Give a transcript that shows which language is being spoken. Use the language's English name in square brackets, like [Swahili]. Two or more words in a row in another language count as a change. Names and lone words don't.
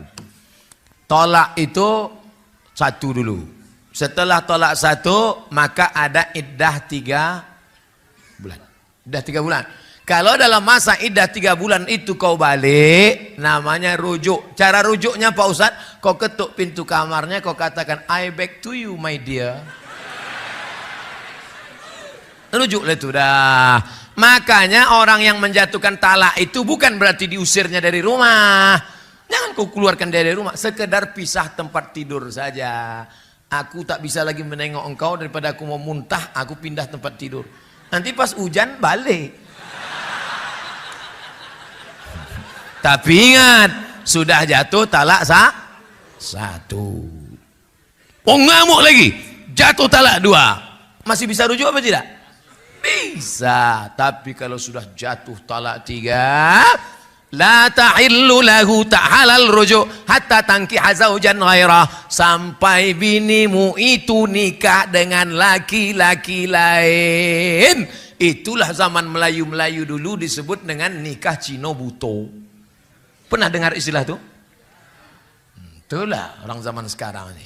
[Indonesian] Tolak itu 1 dulu. Setelah tolak 1, maka ada iddah 3 bulan. Iddah 3 bulan. Kalau dalam masa iddah 3 bulan itu kau balik, namanya rujuk. Cara rujuknya Pak Ustadz, kau ketuk pintu kamarnya, kau katakan, [English] I back to you my dear. [Indonesian] Rujuklah itu dah. Makanya orang yang menjatuhkan talak itu bukan berarti diusirnya dari rumah. Jangan kau keluarkan dari rumah, sekedar pisah tempat tidur saja. Aku tak bisa lagi menengok engkau, daripada aku mau muntah, aku pindah tempat tidur. Nanti pas hujan balik. Tapi ingat, sudah jatuh talak 1. Oh, ngamuk lagi, jatuh talak 2. Masih bisa rujuk apa tidak? Bisa. Tapi kalau sudah jatuh talak 3, [Arabic] لا تحل له, [Indonesian] tak halal rujuk [Arabic] حتى تنكح زوجا غيره, [Indonesian] sampai binimu itu nikah dengan laki-laki lain. Itulah zaman Melayu-Melayu dulu disebut dengan nikah Cino Buto. Pernah dengar istilah itu? Itulah orang zaman sekarang ini.